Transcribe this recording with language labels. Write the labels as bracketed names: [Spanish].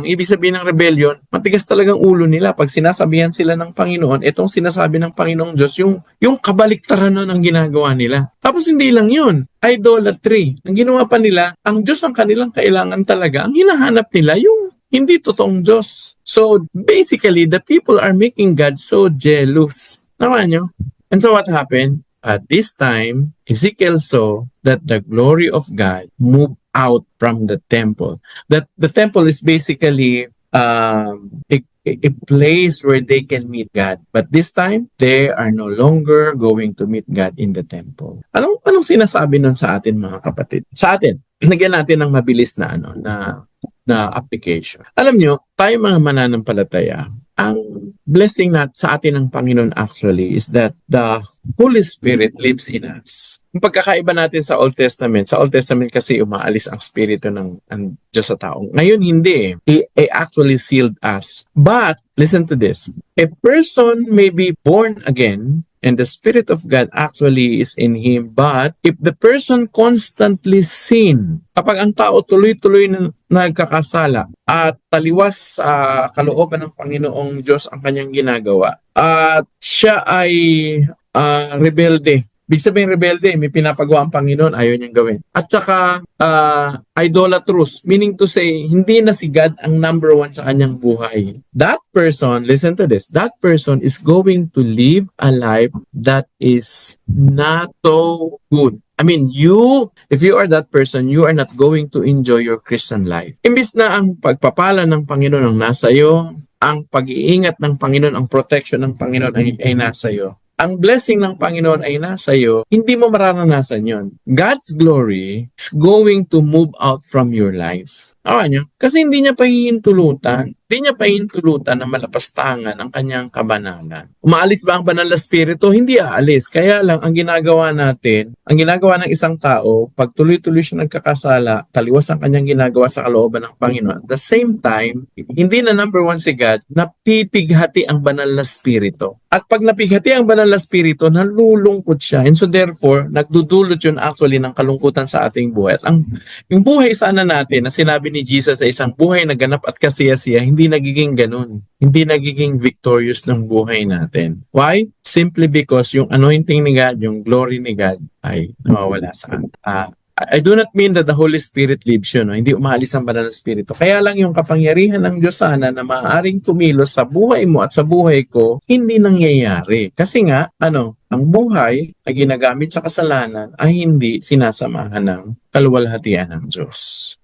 [Filipino] Ang ibig sabihin ng rebellion, matigas talagang ulo nila. Pag sinasabihan sila ng Panginoon, itong sinasabi ng Panginoong Diyos, yung kabaliktaran nun ang ginagawa nila. Tapos hindi lang yun, idolatry. Ang ginawa pa nila, ang Diyos ang kanilang kailangan talaga. Ang hinahanap nila, yung hindi totoong Diyos. [English] So basically, the people are making God so jealous. Naman nyo? And so what happened? At this time, Ezekiel saw that the glory of God moved out from the temple. That the temple is basically a place where they can meet God. But this time, they are no longer going to meet God in the temple. [Filipino] Anong sinasabi nun sa atin, mga kapatid? Sa atin, nagyan natin ng mabilis na application. Alam nyo, tayo mga mananampalataya, ang blessing sa atin ng Panginoon actually is that [English] the Holy Spirit lives in us. [Filipino] Yung pagkakaiba natin sa Old Testament kasi umaalis ang Espiritu ng Diyos sa tao. Ngayon hindi eh. [English] He actually sealed us. But, listen to this. A person may be born again and the Spirit of God actually is in him. But if the person constantly sin, [Filipino] kapag ang tao tuloy-tuloy na nagkakasala at taliwas sa kalooban ng Panginoong Diyos ang kanyang ginagawa, at siya ay rebelde. Ibig sabihin rebelde, may pinapagawa ang Panginoon, ayaw niyang gawin. At saka idolatrous, [English] meaning to say, [Filipino] hindi na si God ang number one sa kanyang buhay. [English] That person, listen to this, that person is going to live a life that is not so good. I mean, if you are that person, you are not going to enjoy your Christian life. [Filipino] Imbis na ang pagpapala ng Panginoon ang nasa iyo, ang pag-iingat ng Panginoon, ang protection ng Panginoon ay nasa iyo, ang blessing ng Panginoon ay nasa iyo, hindi mo mararanasan yon. [English] God's glory is going to move out from your life. [Filipino] Awa nyo? Kasi hindi niya pahihintulutan. Hindi niya pahihintulutan na malapastangan ang kanyang kabanalan. Umaalis ba ang banal na spirito? Hindi aalis. Kaya lang, ang ginagawa natin, ang ginagawa ng isang tao, pag tuloy-tuloy siya nagkakasala, taliwas ang kanyang ginagawa sa kalooban ng Panginoon. At the same time, hindi na number one si God, napipighati ang banal na spirito. At pag napighati ang banal na spirito, nalulungkot siya. [English] And so therefore, [Filipino] nagdudulot yun actually ng kalungkutan sa ating buhay. At yung buhay sana natin na sinabi ni Jesus sa isang buhay na ganap at kasiyasiya, hindi nagiging ganun. Hindi nagiging victorious ng buhay natin. Why? [English] Simply because [Filipino] yung anointing ni God, yung glory ni God ay nawawala sa atin. [English] I do not mean that the Holy Spirit lives you, no? [Filipino] Hindi umaalis ang banal na spirito. Kaya lang yung kapangyarihan ng Diyos sana na maaaring kumilos sa buhay mo at sa buhay ko, hindi nangyayari. Kasi nga, ang buhay ay ginagamit sa kasalanan ay hindi sinasamahan ng kaluwalhatian ng Diyos.